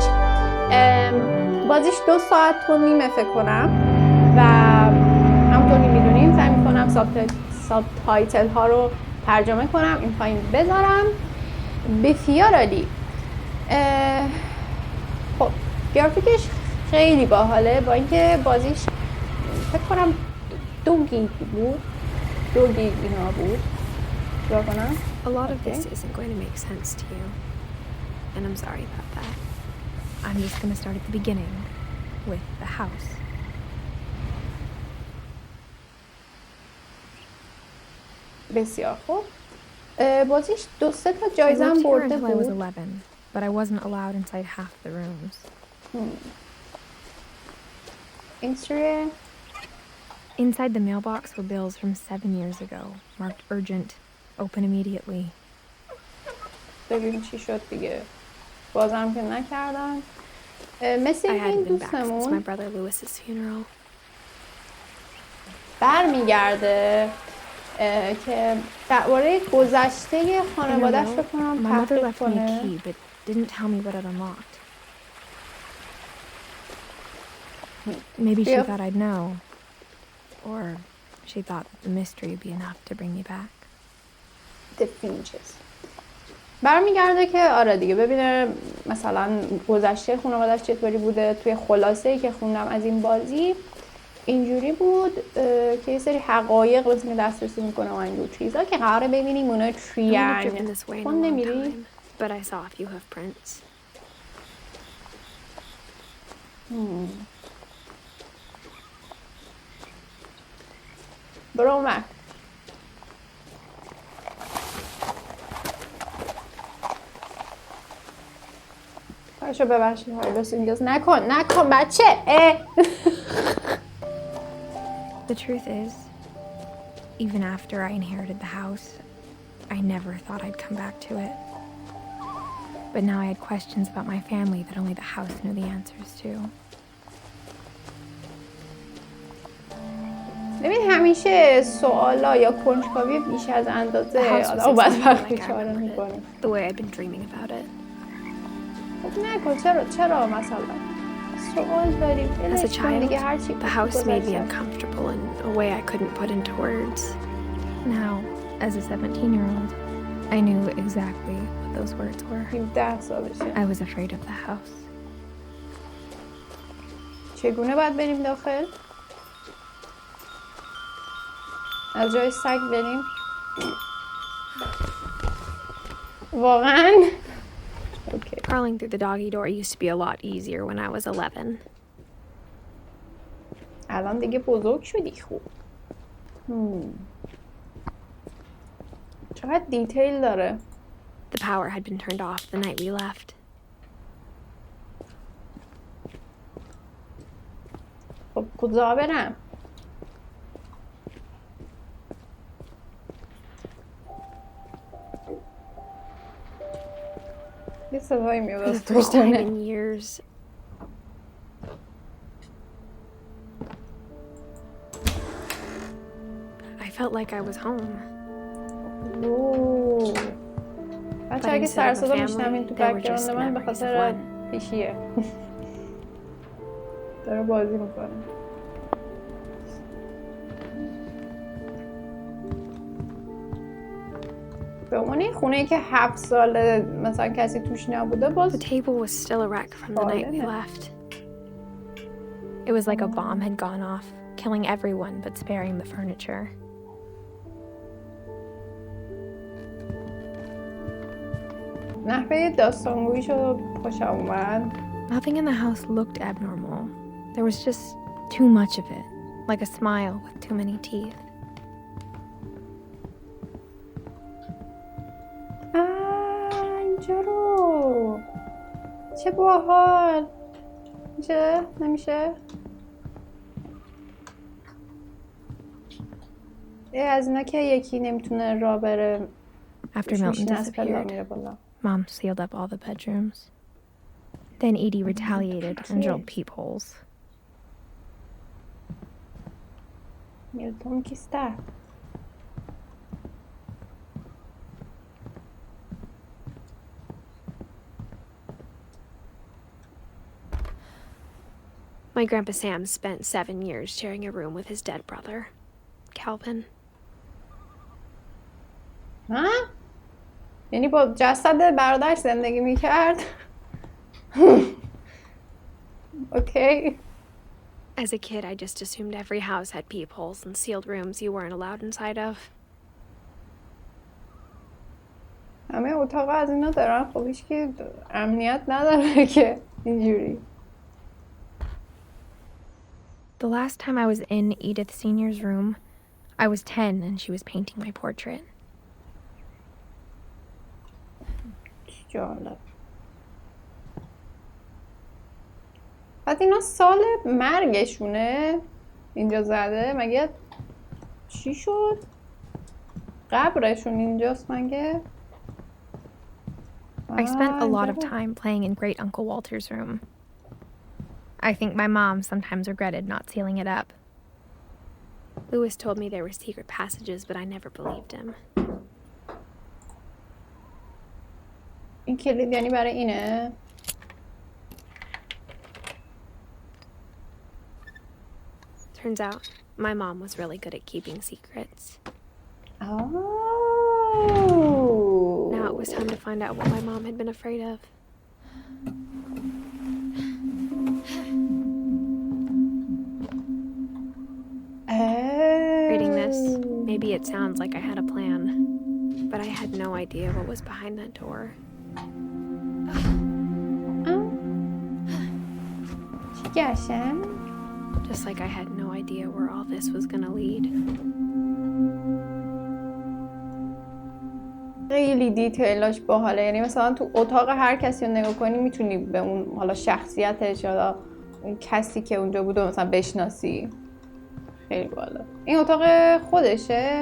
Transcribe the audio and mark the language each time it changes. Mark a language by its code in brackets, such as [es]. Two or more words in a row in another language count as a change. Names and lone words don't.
[fa] بازیش 2 ساعت و نیمه فکر کنم و همونطور که میدونین سعی میکنم ساب تایتل ها رو ترجمه کنم. این پایین بذارم سریالی. خب گرافیکش خیلی باحاله، با اینکه بازیش فکر کنم 2 گیگ بود. 2 گیگ اینا بود. چیکار کنم؟ [en] A lot of this isn't going to make sense to you, and I'm sorry about that. I'm just going to start at the beginning with the house. [fa] بسیار خوب. بازیش 2-3 تا جایزه هم برده بود. [en] I was 11, but I wasn't allowed inside half the rooms. Inside the mailbox were bills from 7 years ago, marked urgent, open immediately. [fa] ببین چی شد دیگه. بازم که نکردن. مثل این دوستمون [en] my brother Lewis's funeral. [fa] برمیگرده که درباره گذشته خانواده‌اش بکنم تحقیق کنه. [en] But didn't tell me what it unlocked. Maybe she thought I'd know, or she thought that the mystery would be enough to bring me back. The Finches. [fa] برمیگرده که آره دیگه ببینه مثلا گذشته خانواده‌اش چطوری بوده. توی خلاصه‌ای که خوندم از این بازی اینجوری بود که یه سری حقایق مثلا دسترسی میکنه و اینجور چیزا که قراره ببینیم اونا چیان. خون نمیری؟ [en] But I saw a few hoofprints. [fa] برو اومد. باشو ببخشید هایلوس اینجاست. نکن بچه. [en] The truth is, even after I inherited the house, I never thought I'd come back to it. But now I had questions about my family that only the house knew the answers to. [fa] ببین همیشه سوالا یا کنجکاوی بیش از اندازه آدمو بدبخت بیچاره میکنه. [en] The way I'd been dreaming about it. [fa] خب نکن. چرا مثلا سوال داریم؟ [en] As a child, the house made me uncomfortable in a way I couldn't put into words. Now, as a 17-year-old, I knew exactly what those words were. [fa] 17 سالشه. [en] I was afraid of the house. [fa] چگونه باید بریم داخل؟ از جای سگ بریم؟ واقعا [en] Crawling through the doggy door used to be a lot easier when I was 11. [fa] الان دیگه بزرگ شدی خوب. چقدر دیتیل داره. [en] The power had been turned off the night we left. [fa] خب کجا برم؟ یه صدایی میاد از [en] For the first time [fa] توشتنه. [en] in years, I felt like I was home. [fa] بچه اگه سر صدا میشنوین تو بک‌گراند من به خاطر پیشیه. داره بازی میکنه. به عنوان این خونه‌ای که 7 ساله مثلا کسی توش نبوده باز [en] The table was still a wreck from the night we left. It was like a bomb had gone off, killing everyone but sparing the furniture. [fa] نحوه داستانگوییشو خوشم اومد. [en] Nothing in the house looked abnormal. There was just too much of it, like a smile with too many teeth. [fa] اینجا رو چه باحال. میشه؟ نمیشه؟ از اینا که یکی نمیتونه راه بره. [en] After Milton disappeared, Mom sealed up all the bedrooms. Then Edie retaliated and drilled peepholes. [fa] Milton kiste. [en] My Grandpa Sam spent 7 years sharing a room with his dead brother, Calvin. [fa] ها؟ یعنی با جسد برادرش زندگی میکرد؟ [en] Okay. As a kid, I just assumed every house had peepholes and sealed rooms you weren't allowed inside of. [fa] همه اتاق از اینا دارن. خب هیچ که امنیت نداره که اینجوری. [en] The last time I was in Edith Senior's room, I was 10 and she was painting my portrait. [fa] جالب. بعد اینا سال مرگشونه اینجا زده. مگه چی شد؟ قبرشون اینجاست مگه؟ [en] I spent a lot of time playing in Great Uncle Walter's room. I think my mom sometimes regretted not sealing it up. Lewis told me there were secret passages, but I never believed him. [fa] این کلید یعنی برای اینه؟ [en] Turns out, my mom was really good at keeping secrets. Oh. Now it was time to find out what my mom had been afraid of. Reading this, maybe it sounds like I had a plan, but I had no idea what was behind that door. Just like I had no idea where all this was gonna lead. [fa] خیلی دیتیلاش باحاله. یعنی مثلا تو اتاق هر کسی رو نگاه کنی میتونی به اون حالا شخصیتش یا اون کسی که اونجا بوده مثلا بشناسی. خیلی باحاله. این اتاق خودشه؟